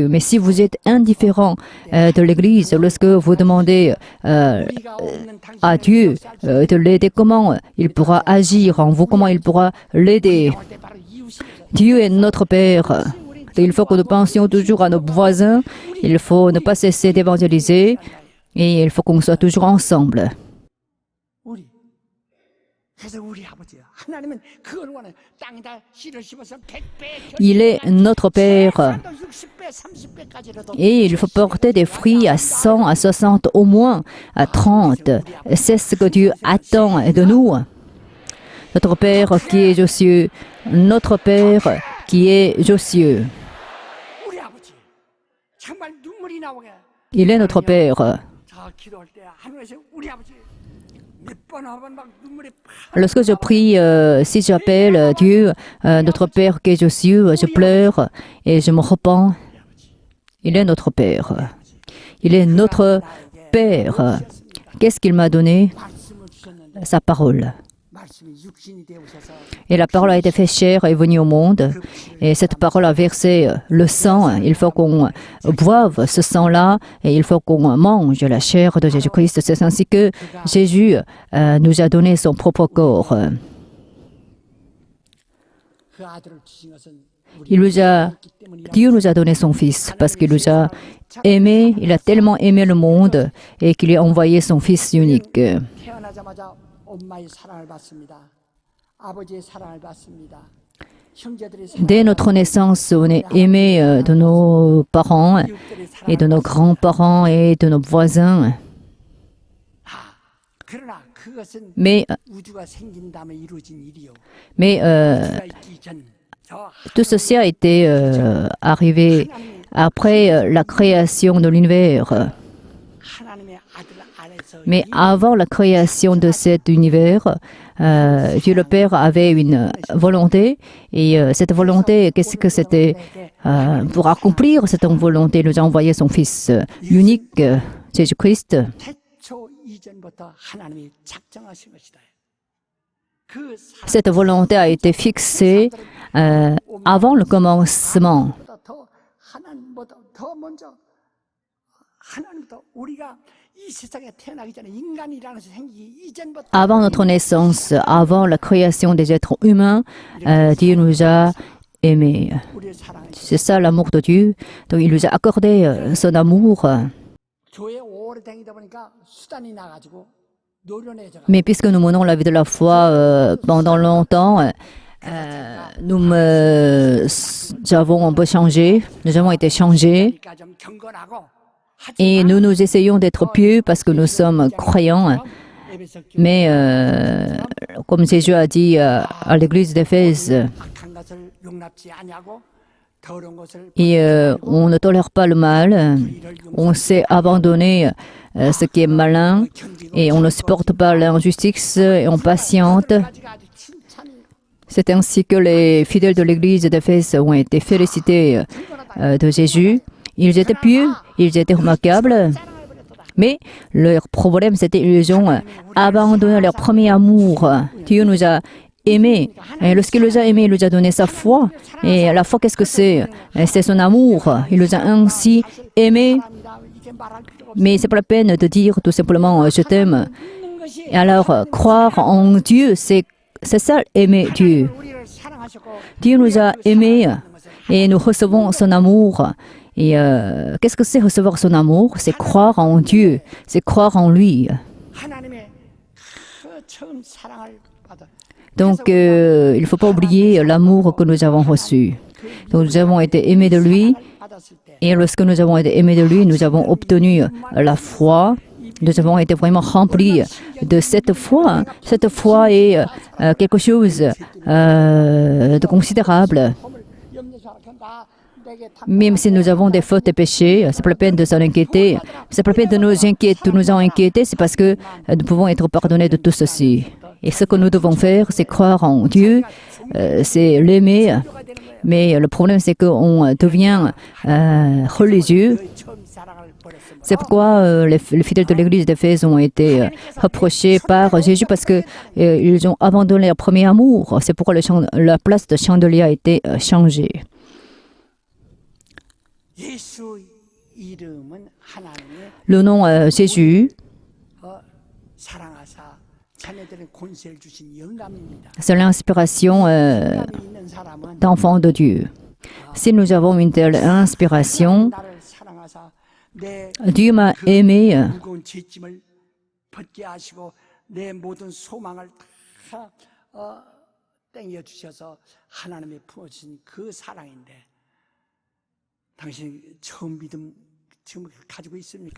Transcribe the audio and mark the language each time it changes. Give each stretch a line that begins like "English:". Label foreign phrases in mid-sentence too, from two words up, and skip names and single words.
French: Mais si vous êtes indifférent de l'Église, lorsque vous demandez à Dieu de l'aider, comment il pourra agir en vous, comment il pourra l'aider? Dieu est notre Père. Il faut que nous pensions toujours à nos voisins. Il faut ne pas cesser d'évangéliser et il faut qu'on soit toujours ensemble.
Korean: 우리 그래서 우리 아버지야 하나님은 그걸 원해 땅에다 씨를 심어서 100배
French: Il est notre Père.
Korean: 60배 30배까지라도
French: Et il faut porter des fruits à 100, à 60, au moins à 30. C'est ce que Dieu attend de nous. Notre Père qui est aux cieux, notre Père qui est aux cieux.
Korean: 우리 아버지 정말 눈물이 나오게
French: Il est notre Père.
Korean: 저 기도할 때 하늘에서 우리 아버지 몇 번 하면 막 눈물이 팍
French: Lorsque je prie, si j'appelle Dieu, notre Père qui est aux cieux, je pleure et je me repens. Il est notre Père. Il est notre Père. Qu'est-ce qu'il m'a donné?
Korean: 말씀을 주셨는데
French: Sa parole.
Korean: 말씀이 육신이 되어셔서
French: Et la parole a été faite chair et est venue au monde. Et cette parole a versé le sang. Il faut qu'on boive ce sang-là et il faut qu'on mange la chair de Jésus-Christ. C'est ainsi que Jésus nous a donné son propre corps.
Korean: 그 아들을 주신 것은
French: Dieu nous a donné son Fils parce qu'il nous a aimés. Il a tellement aimé le monde et qu'il a envoyé son Fils unique.
Korean: 태어나자마자 엄마의 사랑을 받습니다. 아버지의 사랑을 받습니다. 형제들의
French: Dès notre naissance, on est aimé de nos parents et de nos grands-parents et de nos voisins.
Korean: 그러나 그것은
French: Mais
Korean: 우주가 생긴 다음에 이루어진 일이요.
French: Mais
Korean: 우주가 있기 전 저
French: tout ceci a été arrivé après la création de l'univers.
Korean: 하나님의 아들 안에서
French: Mais avant la création de cet univers, Dieu le Père avait une volonté. Et cette volonté, qu'est-ce que c'était? Pour accomplir cette volonté, il nous a envoyé son Fils unique, Jésus-Christ.
Korean: 태초 이전부터 하나님이 작정하신 것이다. 그
French: Cette volonté a été fixée avant le commencement.
Korean: 사람보다 더 하나님보다 더 먼저 하나님부터 우리가 이 세상에 태어나기 전에 인간이라는 것이 생기기 이전부터
French: Avant notre naissance, avant la création des êtres humains, Dieu nous a aimé.
Korean: 우리를 사랑하시고
French: C'est ça l'amour de Dieu. Donc il nous a accordé son amour.
Korean: 교회 오래 다니다 보니까 수단이 나가지고 노련해져.
French: Mais puisque nous menons la vie de la foi pendant longtemps, nous avons un peu changé, nous avons été changés
Korean: 그러니까 좀 경건하고
French: et nous nous essayons d'être pieux parce que nous sommes croyants.
Korean: 에베소 교회
French: Mais comme Jésus a dit à l'église d'Éphèse,
Korean: 악한 것을 용납지 아니하고 더러운 것을
French: et on ne tolère pas le mal, on sait abandonner ce qui est malin et on ne supporte pas l'injustice et on patiente.
Korean: 가지가 아주 칭찬이
French: C'est ainsi que les fidèles de l'église d'Éphèse ont été félicités de Jésus. Ils étaient pieux, ils étaient remarquables, mais leur problème c'était qu'ils ont abandonné leur premier amour. Dieu nous a aimés. Et lorsqu'il nous a aimés, il nous a donné sa foi. Et la foi, qu'est-ce que c'est? C'est son amour. Il nous a ainsi aimés.
Korean: 사랑합니다. 이게 말할 필요가 없어요.
French: Mais c'est pas la peine de dire tout simplement je t'aime.
Korean: 믿는 것이
French: Et alors, croire en Dieu, c'est ça, aimer Dieu.
Korean: 우리를 사랑하셨고
French: Dieu nous a aimés et nous recevons son amour. Et qu'est-ce que c'est recevoir son amour? C'est croire en Dieu, c'est croire en lui.
Korean: 하나님의 그 처음 사랑을 받아.
French: Donc, il ne faut pas oublier l'amour que nous avons reçu. Donc, nous avons été aimés de lui.
Korean: 받았을 때
French: Et lorsque nous avons été aimés de lui, nous avons obtenu la foi. Nous avons été vraiment remplis de cette foi. Cette foi est quelque chose de considérable.
Korean: 험을 염려서 나 내게 탐
French: Même si nous avons des fautes et péchés, c'est pas la peine de s'en inquiéter. C'est pas la peine de nous en inquiéter, c'est parce que nous pouvons être pardonnés de tout ceci. Et ce que nous devons faire, c'est croire en Dieu, c'est l'aimer. Mais le problème, c'est qu'on devient religieux.
Korean: 그 처음 사랑을 버렸으므로
French: C'est pourquoi les fidèles de l'église d'Éphèse ont été reprochés par Jésus parce que ils ont abandonné leur premier amour. C'est pourquoi la place de chandelier a été changée.
Korean: 예수 이름은 하나님의
French: Le nom Jésus,
Korean: 사랑하사 자녀들은 권세를 주신 영감입니다.
French: c'est l'inspiration
Korean: 영감이 있는 사람은
French: d'enfants de Dieu. Si nous avons une telle inspiration,
Korean: 나를 사랑하사 내
French: Dieu m'a aimé
Korean: 무거운 죄짐을 벗게 하시고 내 모든 소망을 다 땡겨 주셔서 하나님의 부어주신 그 사랑인데 당신 처음 믿음 지금 가지고 있습니까?